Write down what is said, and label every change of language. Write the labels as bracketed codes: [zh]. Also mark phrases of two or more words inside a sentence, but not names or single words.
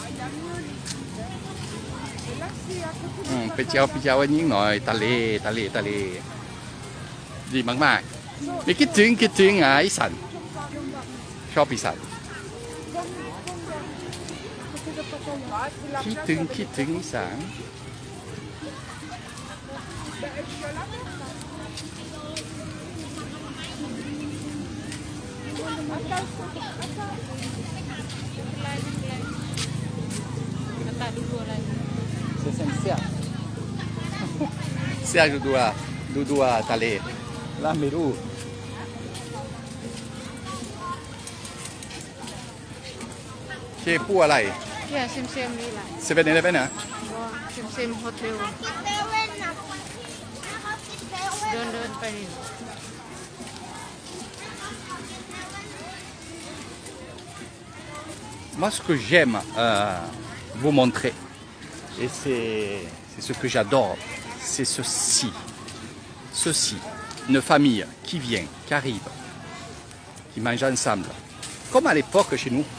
[th] ไปเที่ยววันนี้หน่อยทะเล ดีมากๆไม่คิดถึงอีสานชอบอีสานคิดถึงอีสาน [fr] C'est sincère. Serge doit aller là, mais où? C'est pour aller. [th] เนี่ยเซมๆนี่แหละ 7-Eleven นะ เซมๆโฮเทลเดินไปนี่ [fr] Moi, ce que j'aime vous montrer, et c'est ce que j'adore, c'est ceci, une famille qui vient, qui arrive, qui mange ensemble, comme à l'époque chez nous.